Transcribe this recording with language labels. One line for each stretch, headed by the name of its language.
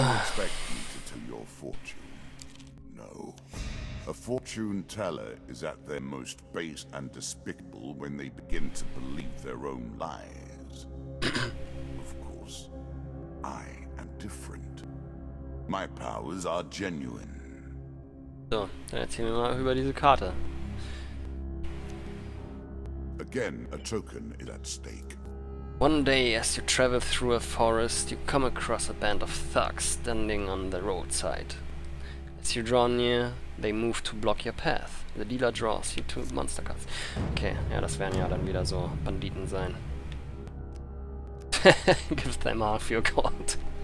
English: Expect me to tell your fortune. No. A fortune teller is at their most base and despicable when they begin to believe their own lies. Of course, I am different. My powers are genuine.
German: So, dann erzählen wir mal über diese Karte.
English: Again, a token is at stake. One day, as you travel through a forest, you come across a band of thugs standing on the roadside. As you draw near, they move to block your path. The dealer draws you 2 monster cards.
German: Okay, ja, das werden ja dann wieder so Banditen sein.
English: Give them half your gold.